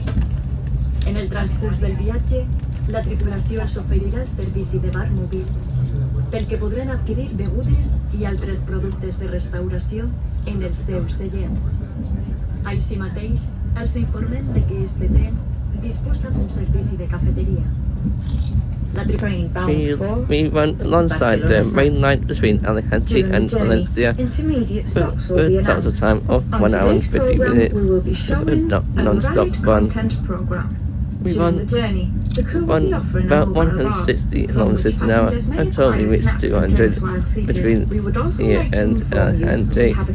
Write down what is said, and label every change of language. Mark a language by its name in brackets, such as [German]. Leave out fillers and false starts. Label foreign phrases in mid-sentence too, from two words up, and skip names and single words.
[Catalan] En el transcurs del viatge, la tripulació els oferirà el servici de bar mòbil, pel que podran adquirir begudes i altres productes de restauració en els seus seients. Així mateix, els informem de que este tren disposa d'un servici de cafeteria. [English] We run alongside the main line between Alicante and Valencia with a total time of 1 hour and 50 minutes with non-stop run. We run about 160 kilometers an hour until we reach 200 between here and Alicante.